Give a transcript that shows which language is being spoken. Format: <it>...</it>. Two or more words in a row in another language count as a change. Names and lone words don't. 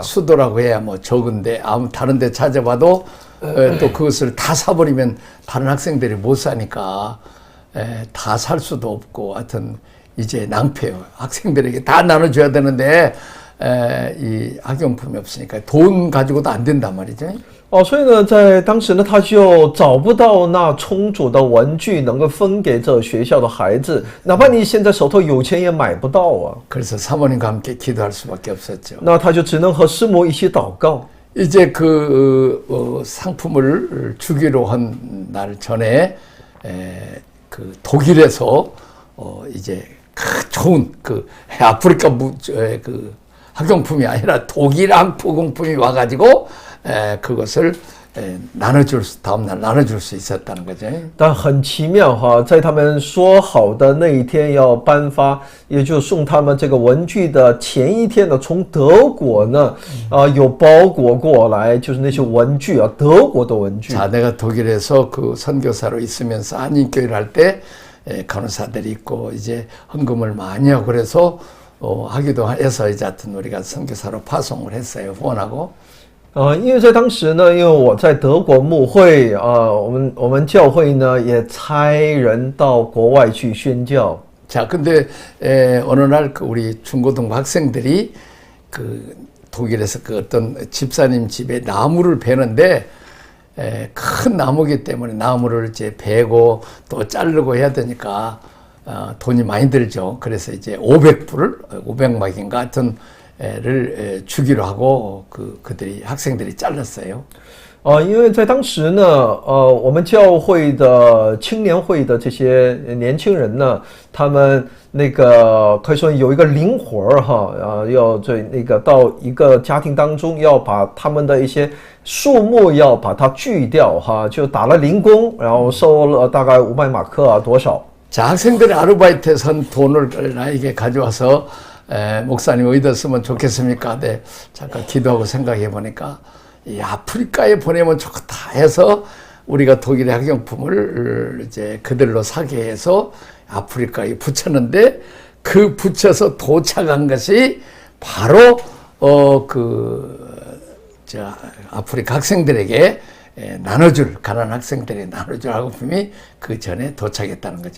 <ko>수도라고 해야 뭐 적은데 아무 다른 데 찾아봐도 또 그것을 다 사버리면 다른 학생들이 못 사니까 다 살 수도 없고 하여튼 이제 낭패요. 학생들에게 다 나눠줘야 되는데 이 학용품이 없으니까 돈 가지고도 안 된단 말이죠.</ko> <zh>所以呢，在当时呢，他就找不到那充足的文具能够分给这学校的孩子，哪怕你现在手头有钱也买不到啊。</zh> <ko>그래서 사모님과 함께 기도할 수밖에 없었죠.</ko> <zh>那他就只能和师母一起祷告。</zh> <ko>이제 그 상품을 주기로 한 날 전에 그 독일에서 이제 좋은 그 아프리카 그 학용품이 아니라 독일 학용품이 와가지고 그것을 다음날 나눠줄 수 있었다는 거죠.</ko> <zh>但很奇妙哈，在他们说好的那一天要颁发，也就送他们这个文具的前一天呢，从德国呢，有包裹过来，就是那些文具啊，德国的文具。</zh> <ko>자, 내가 독일에서 그 선교사로 있으면서 한인교회를 할 때 간호사들이 있고 이제 헌금을 많이 하고 그래서 하기도 해서 이제 하여튼 우리가 선교사로 파송을 했어요. 후원하고.</ko> <zh>因为在当时呢，因为我在德国牧会我们教会呢也差人到国外去宣教。</zh> <ko>자, 근데 어느 날 그 우리 중고등부 학생들이 그 독일에서 그 어떤 집사님 집에 나무를 베는데 큰 나무기 때문에 나무를 이제 베고 또 자르고 해야 되니까 돈이 많이 들죠. 그래서 이제 500마기인가 하여튼 를 주기로 하고 그들이 학생들이 잘랐어요.</ko> <zh>因为在当时呢，我们教会的青年会的这些年轻人呢，他们那个可以说有一个灵活哈，要那个到一个家庭当中，要把他们的一些树木要把它锯掉哈，就打了零工，然后收了大概500马克啊，多少？</zh> <ko>자, 학생들이 아르바이트에 선 돈을 나에게 가져와서 목사님 어디다 쓰면 좋겠습니까? 네, 잠깐 기도하고 생각해 보니까 이 아프리카에 보내면 좋겠다 해서 우리가 독일의 학용품을 이제 그들로 사게 해서 아프리카에 붙였는데 그 붙여서 도착한 것이 바로 아프리카 학생들에게 가난한 학생들에게 나눠줄 학용품이 그 전에 도착했다는 거죠.</ko>